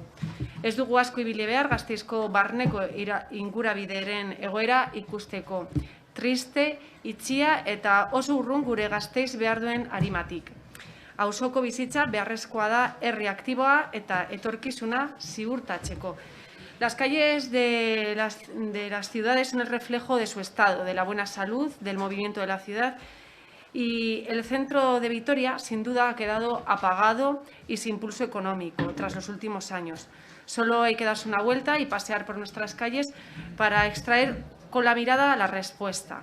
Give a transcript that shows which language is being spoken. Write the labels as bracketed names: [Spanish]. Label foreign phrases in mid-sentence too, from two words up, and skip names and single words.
[Basque] Ez dugu asko ibili behar Gasteizko barneko ingurabideren egoera ikusteko. Triste, itxia eta oso urrun gure Gasteiz behar duen arimatik. Auzoko bizitza beharrezkoa da herri aktiboa eta etorkizuna ziurtatzeko. [Spanish] Las calles de las ciudades son el reflejo de su estado, de la buena salud, del movimiento de la ciudad, y el centro de Vitoria sin duda ha quedado apagado y sin pulso económico tras los últimos años. Solo hay que darse una vuelta y pasear por nuestras calles para extraer con la mirada la respuesta.